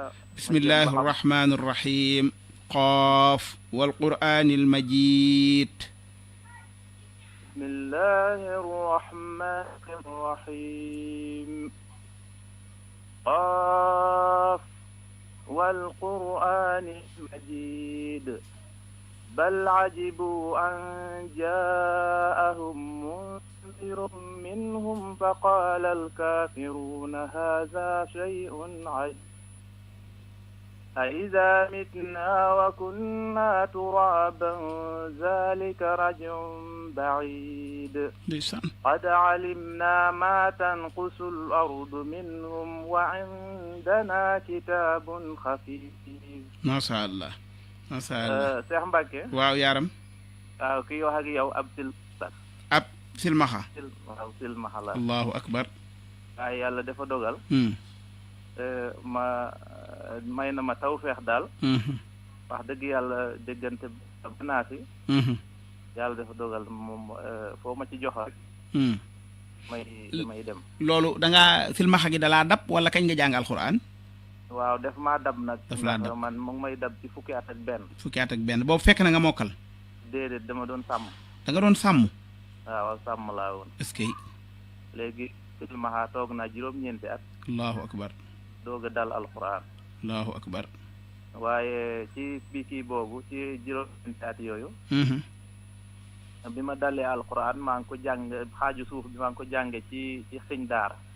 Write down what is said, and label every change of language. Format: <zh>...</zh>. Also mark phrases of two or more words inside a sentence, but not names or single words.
<ar>بسم الله الرحمن الرحيم. ق والقرآن المجيد. بسم الله الرحمن الرحيم. ق والقرآن المجيد. بل عجبوا أن جاءهم منذر منهم فقال الكافرون هذا شيء عجيب أإذا متنا وكنا ترابا ذلك رجع بعيد قد علمنا ما تنقص الأرض منهم وعندنا كتاب خفيف ما شاء الله ما شاء الله</ar> <wo>Cheikh Mbacke. waaw yaaram. waaw kii wax ak yow ab silmaxa. waaw silmaxa la.</wo> <ar>الله أكبر.</ar> <wo>waaye yàlla dafa dogal. may na ma tawfeex daal. wax dëgg yàlla déggante banaa si. yàlla dafa dogal moom foo ma ci jox rek. may dem. loolu da ngaa silmaxa gi dalaa dab wala kañ nga jàng alxuraan. waaw def maa dab nag. daf laa dab man mu ngi may dab ci fukki at ak benn. fukki at ak benn boobu fekk na nga mokkal. déedéet dama doon sàmm. da nga doon sàmm. waaw sàmm laa woon.</wo> <fr>est-ce que.</fr> <wo>léegi silmaxa toog naa juróom-ñeenti at.</wo> <ar>الله أكبر.</ar> <wo>doog a dal alxuraan.</wo> <ar>الله أكبر.</ar> <wo>waaye ci kii boobu ci juróom-ñeenti at yooyu. bi ma dalee alxuraan maa ngi ko jàng xaaju suuf bi maa ngi ko jànge ci sëñ daara.</wo>